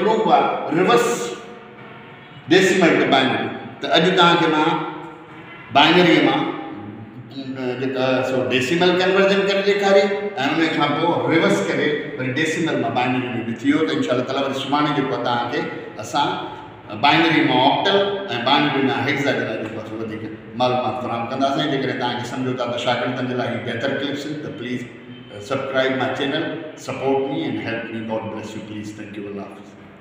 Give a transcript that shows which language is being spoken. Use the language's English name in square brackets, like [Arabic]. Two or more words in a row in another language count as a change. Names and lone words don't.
[Sindhi] प्रूफ आहे [English] reverse decimal to binary [Sindhi] त अॼु तव्हांखे मां बाइनरीअ मां जेका सो [English] decimal conversion [Sindhi] करे ॾेखारी ऐं उन खां पोइ रिवर्स करे वरी डेसिमल मां बाइनरी में बि थी वियो त [Arabic] إن شاء الله تعالى [Sindhi] वरी सुभाणे जेको आहे तव्हांखे असां बाइनरी मां ऑक्टल ऐं बाइनरी मां हेक्साडेसिमल जेको आहे वधीक मालूमात फ़राहम कंदासीं जेकॾहिं तव्हांखे सम्झो था त शागिर्दनि जे लाइ बहितर क्लिप्स आहिनि त प्लीज़ [English] subscribe my channel, support me and help me. God bless you. Please. Thank you. Allah Hafiz.